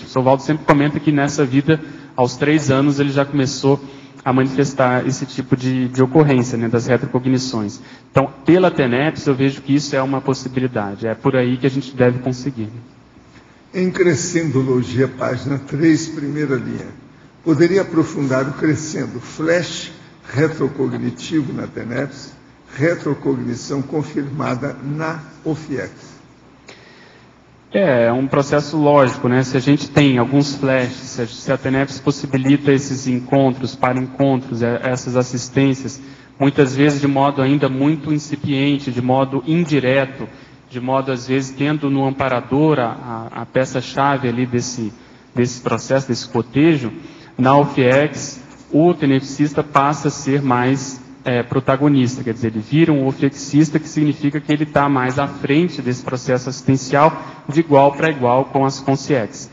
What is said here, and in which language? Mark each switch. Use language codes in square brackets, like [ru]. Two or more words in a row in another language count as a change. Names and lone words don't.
[pt] O Sovaldo sempre comenta que nessa vida, aos 3 anos, ele já começou a manifestar esse tipo de ocorrência, né, das retrocognições. Então, pela TENEPS, eu vejo que isso é uma possibilidade, é por aí que a gente deve conseguir. Em Crescendologia, página 3, primeira linha, poderia aprofundar o crescendo flash retrocognitivo na TENEPS, retrocognição confirmada na OFIEX. É um processo lógico, né? Se a gente tem alguns flashes, se a TENEPS possibilita esses encontros, para-encontros, essas assistências, muitas vezes de modo ainda muito incipiente, de modo indireto, de modo, às vezes, tendo no amparador a peça-chave ali desse processo, desse cotejo, na OFIEX, o tenepsista passa a ser mais protagonista, quer dizer, ele vira um ofiexista, que significa que ele está mais à frente desse processo assistencial, de igual para igual com as consciex.